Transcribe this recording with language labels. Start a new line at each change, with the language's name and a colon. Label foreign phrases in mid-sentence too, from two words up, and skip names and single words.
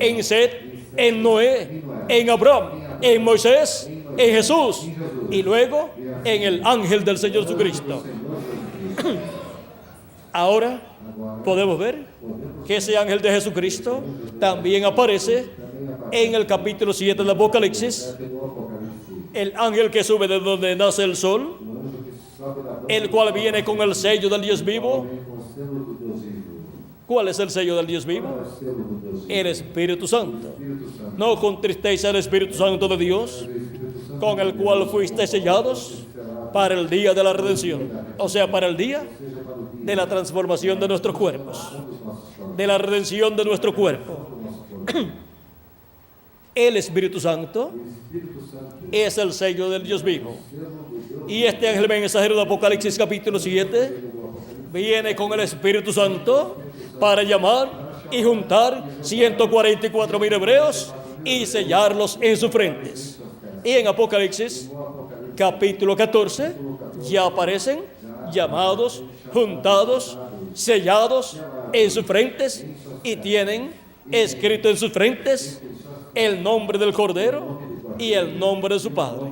Spanish: en Set, en Noé, en Abraham, en Moisés, en Jesús y luego en el ángel del Señor Jesucristo.
Portuguese: Senhor Jesus.
Spanish: Ahora
Portuguese: Agora, podemos ver podemos
Spanish: que ese ángel de Jesucristo también aparece
Portuguese: também aparecer
Spanish: en el capítulo 7 del Apocalipsis,
Portuguese: no Apocalipse,
Spanish: el ángel que sube de donde nace el sol,
Portuguese: o anjo que sobe da boca
Spanish: el cual viene con el sello del Dios vivo.
Portuguese: vem com o selo do Deus vivo.
Spanish: ¿Cuál es el sello del Dios
Portuguese: Qual é
Spanish: vivo?
Portuguese: o selo do Deus vivo?
Spanish: El Espíritu Santo.
Portuguese: Espírito Santo.
Spanish: No contristéis al Espíritu Santo de Dios,
Portuguese: O Espírito Santo
Spanish: con el cual fuisteis sellados para el día de la redención, o sea, para el día
Portuguese: seja para o dia
Spanish: de la transformación de nuestros cuerpos,
Portuguese: dos nossos corpos,
Spanish: de la redención de nuestro cuerpo.
Portuguese: do nosso corpo.
Spanish: El Espíritu Santo
Portuguese: O Espírito Santo
Spanish: es el sello del Dios vivo.
Portuguese: selo do Deus
Spanish: Y este ángel mensajero de Apocalipsis capítulo 7
Portuguese: do Apocalipse
Spanish: viene con el Espíritu Santo para llamar y juntar 144,000 hebreos y sellarlos en sus frentes. Y en Apocalipsis
Portuguese: no Apocalipse
Spanish: capítulo 14 ya aparecen llamados, juntados, sellados en sus frentes y tienen escrito en sus frentes el nombre del Cordero y el nombre de su Padre.